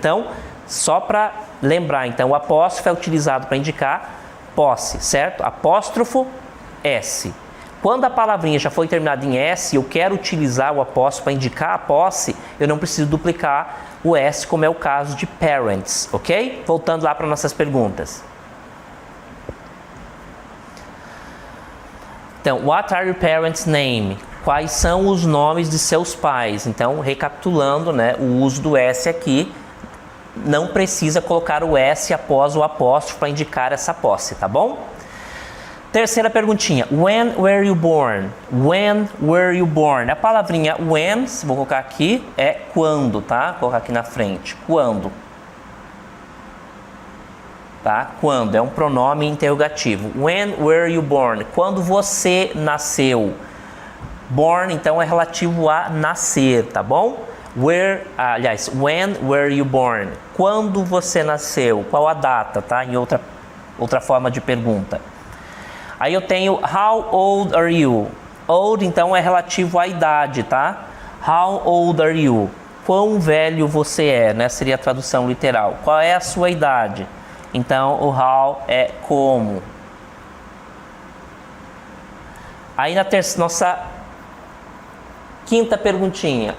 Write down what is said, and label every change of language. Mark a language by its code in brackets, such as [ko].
[pt] Então, só para lembrar, então, o apóstrofo é utilizado para indicar posse, certo? Apóstrofo S. Quando a palavrinha já foi terminada em S e eu quero utilizar o apóstrofo para indicar a posse, eu não preciso duplicar o S, como é o caso de parents, ok? Voltando lá para nossas perguntas. Então, [en] what are your parents' name? [pt] Quais são os nomes de seus pais? Então, recapitulando, né, o uso do S aqui, não precisa colocar o S após o apóstrofo para indicar essa posse, tá bom? Terceira perguntinha. [en] When were you born? [pt] When were you born? A palavrinha when, vou colocar aqui, é quando, tá? Vou colocar aqui na frente. Quando. Tá? Quando. É um pronome interrogativo. [en] When were you born? [pt] Quando você nasceu. Born, então, é relativo a nascer, tá bom? [en] When were you born? [pt] Quando você nasceu? Qual a data, tá? Em outra forma de pergunta. Aí eu tenho [en] how old are you? [pt] Old, então, é relativo à idade, tá? [en] How old are you? [pt] Quão velho você é, né? Seria a tradução literal. Qual é a sua idade? Então, o how é como. Aí na nossa quinta perguntinha.